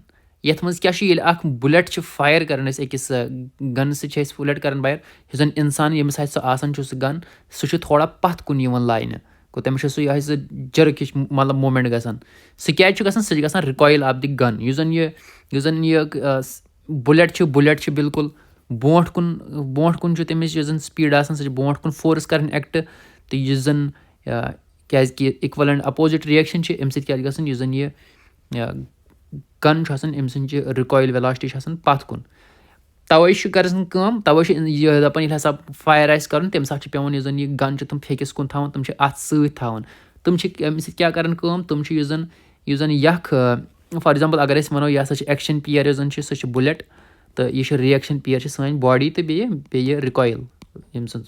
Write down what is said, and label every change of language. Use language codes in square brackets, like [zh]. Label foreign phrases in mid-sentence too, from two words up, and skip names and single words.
[ks] یَتھ منٛز کیاہ چھُ ییٚلہِ اکھ بُلیٹ چھِ فایر کران أسۍ أکِس گنہٕ سۭتۍ چھِ أسۍ بُلیٹ کران فایر, یُس زَن اِنسان ییٚمِس آسہِ سُہ آسان چھُ سُہ گن, سُہ چھُ تھوڑا پتھ کُن یِوان لاینہٕ, گوٚو تٔمِس چھُ سُہ یِہوے سُہ جٔرٕک ہِش مطلب موٗمینٹ گژھان. سُہ کیازِ چھُ گژھان, سُہ چھُ گژھان [en] recoil of the gun. [ks] یُس زن یہِ بُلیٹ چھُ بِلکُل برونٛٹھ کُن چھُ تٔمِس یُس زن سپیٖڈ آسان سُہ چھِ برونٛٹھ کُن فورس کران ایکٹ, تہٕ یُس زن کیازِ کہِ [en] equal and opposite reaction [ks] چھِ اَمہِ سۭتۍ کیاہ چھُ گژھان, یُس زن یہِ گن چھُ آسان أمۍ سٕنٛز چھِ [en] recoil velocity [ks] چھِ آسان پتھ کُن. تَوے چھُ گژھان کٲم, تَوے چھُ یہِ دَپان ییٚلہِ ہسا فایر آسہِ کرُن تَمہِ ساتہٕ چھُ پیوان یُس زن یہِ گن چھِ تِم پھیکِس کُن تھاوان, تِم چھِ اَتھ سۭتۍ تھاوان. تِم چھِ اَمہِ سۭتۍ کیاہ کران کٲم, تِم چھِ یُس زن یکھ [en] for example [ks] اگر أسۍ وَنو یہِ ہسا چھِ [en] action pair [ks] یۄس زن چھِ سۄ چھِ بُلیٹ, تہٕ یہِ چھِ [en] reaction pair [ks] چھِ سٲنۍ باڈی, تہٕ بیٚیہِ رِکویل ییٚمہِ سٕنٛز.